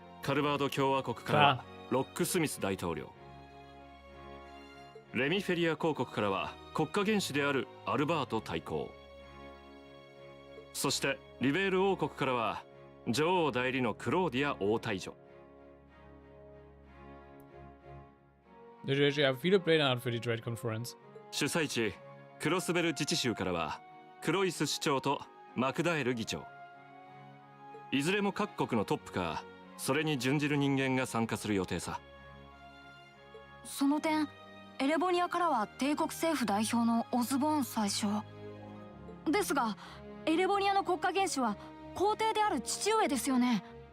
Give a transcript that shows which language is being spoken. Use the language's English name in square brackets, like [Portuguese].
[Japanese] カルバード共和国からはロックスミス大統領、レミフェリア公国からは国家元首であるアルバート大公、そしてリベール王国からは女王代理のクローディア王太女。 [German] Ja, viele Pläne hat für die Trade Conference. [Japanese] 主催地クロスベル自治州からはクロイス市長とマクダエル議長。いずれも各国のトップかそれに準じる人間が参加する予定さ。その点エレボニアからは帝国政府代表のオズボーン宰相ですが、エレボニアの国家元首は皇帝である父上ですよね。